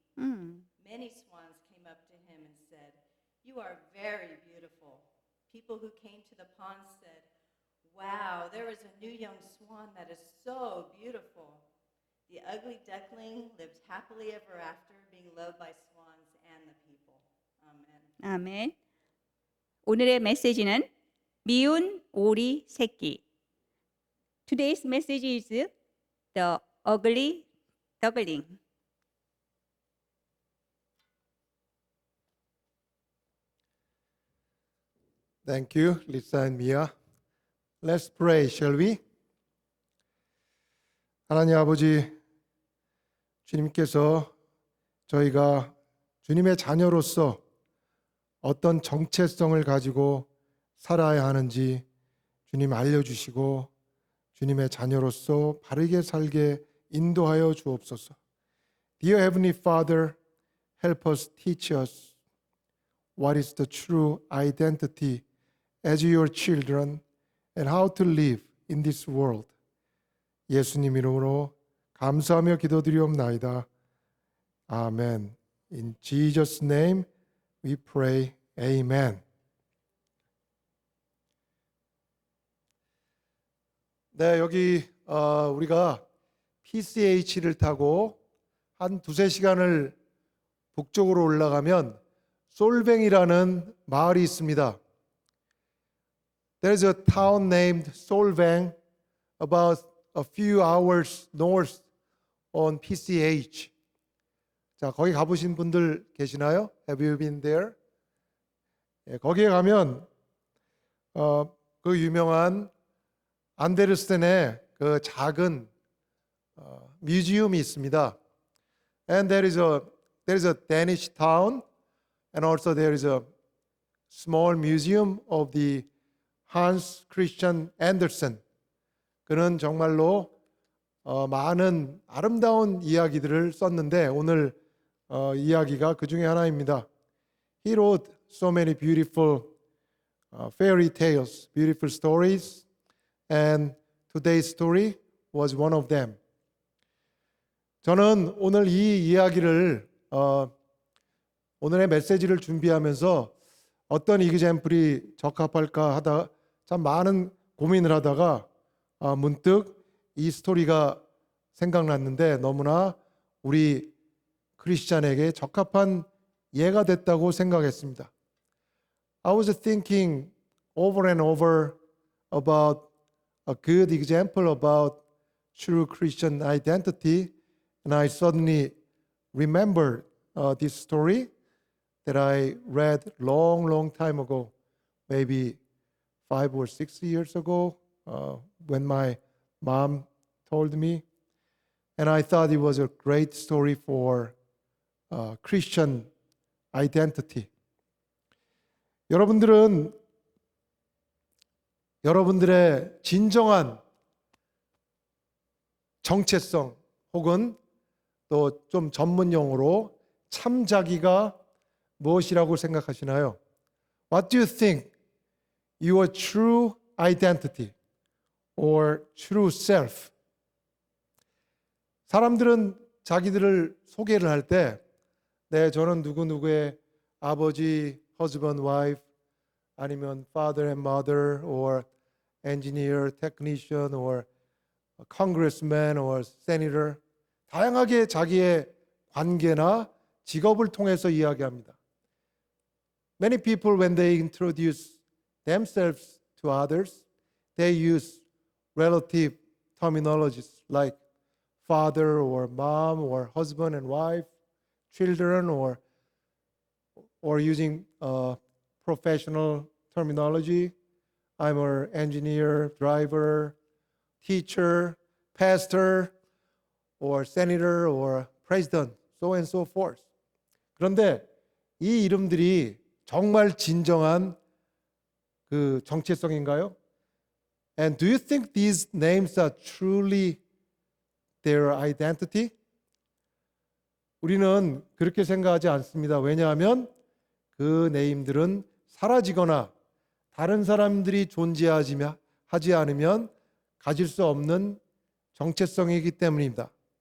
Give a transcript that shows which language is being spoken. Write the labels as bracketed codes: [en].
[en] Many swans came up to him and said, "You are very beautiful." People who came to the pond said, "Wow, there is a new young swan that is so beautiful." The ugly duckling lived happily ever after, being loved by swans and the people. Amen. [ko] 아멘. 오늘의 메시지는 미운 오리 새끼. [en] Today's message is the ugly duckling. Thank you, Lisa and Mia. Let's pray, shall we? [ko] 하나님 아버지, 주님께서 저희가 주님의 자녀로서 어떤 정체성을 가지고 살아야 하는지 주님 알려주시고 주님의 자녀로서 바르게 살게 인도하여 주옵소서. [en] Dear Heavenly Father, help us, teach us what is the true identity as your children and how to live in this world. [ko] 예수님 이름으로 감사하며 기도드리옵나이다. 아멘. [en] In Jesus' name we pray. Amen. [ko] 네, 여기 우리가 PCH를 타고 한 두세 시간을 북쪽으로 올라가면 솔뱅이라는 마을이 있습니다. [en] There is a town named Solvang about a few hours north on PCH. [ko] 자, 거기 가보신 분들 계시나요? [en] Have you been there? [ko] 예, 거기에 가면 그 유명한 안데르센의 그 작은 뮤지엄이 있습니다. [en] And there is a Danish town, and also there is a small museum of the Hans Christian Andersen. [ko] 그는 정말로 많은 아름다운 이야기들을 썼는데 오늘 이야기가 그 중에 하나입니다. [en] He wrote so many beautiful fairy tales, beautiful stories, and today's story was one of them. [ko] 저는 오늘 이 이야기를 오늘의 메시지를 준비하면서 어떤 이그젬플이 적합할까 하다 참 많은 고민을 하다가 문득 이 스토리가 생각났는데 너무나 우리 크리스찬에게 적합한 예가 됐다고 생각했습니다. [en] I was thinking over and over about a good example about true Christian identity, and I suddenly remembered this story that I read long time ago, maybe 5 or 6 years ago, when my mom told me, and I thought it was a great story for Christian identity. [ko] 여러분들은 여러분들의 진정한 정체성 혹은 또 좀 전문 용어로 참자기가 무엇이라고 생각하시나요? [en] What do you think your true identity or true self? [ko] 사람들은 자기들을 소개를 할 때 네, 저는 누구누구의 아버지, [en] husband, wife, [ko] 아니면 [en] father and mother, or engineer, technician, or congressman, or senator, [ko] 다양하게 자기의 관계나 직업을 통해서 이야기합니다. [en] Many people, when they introduce themselves to others, they use relative terminologies like father or mom or husband and wife, children, or using professional terminology. I'm an engineer, driver, teacher, pastor, or senator, or president, so and so forth. [ko] 그런데 이 이름들이 정말 진정한 그 정체성인가요? [en] And do you think these names are truly their identity? [ko] 우리는 그렇게 생각하지 않습니다. 왜냐하면 그 네임들은 사라지거나 다른 사람들이 존재하지 않으면 가질 수 없는 정체성이기 때문입니다.